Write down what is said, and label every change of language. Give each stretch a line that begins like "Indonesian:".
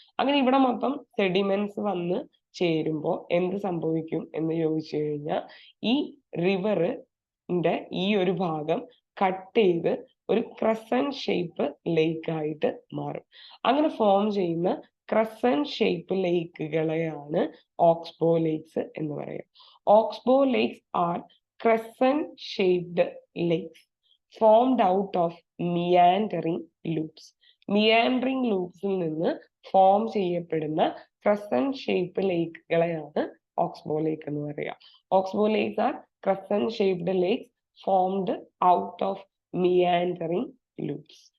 Malayalam: അങ്ങനെ ഇവിടെ മൊത്തം സെഡിമെന്റ്സ് വന്ന് ചേരുമ്പോൾ എന്ത് സംഭവിക്കും എന്ന് ചോദിച്ചു കഴിഞ്ഞാൽ, ഈ റിവറിന്റെ ഈ ഒരു ഭാഗം കട്ട് ചെയ്ത് ഒരു ക്രസന്റ് ഷേപ്പ് ലേക്ക് ആയിട്ട് മാറും. അങ്ങനെ ഫോം ചെയ്യുന്ന ക്രസന്റ് ഷേപ്പ് ലേക്കുകളെയാണ് ഓക്സ്ബോ ലേക്സ് എന്ന് പറയുക.
English: Oxbow lakes are crescent shaped lakes formed out of meandering loops.
Malayalam: Meandering loopsൽ നിന്ന് ഫോം ചെയ്യപ്പെടുന്ന crescent shaped ലേക്കുകളെയാണ് ഓക്സ്ബോ ലേക്ക് എന്ന് പറയുക.
English: Oxbow lakes are crescent shaped lakes formed out of meandering loops.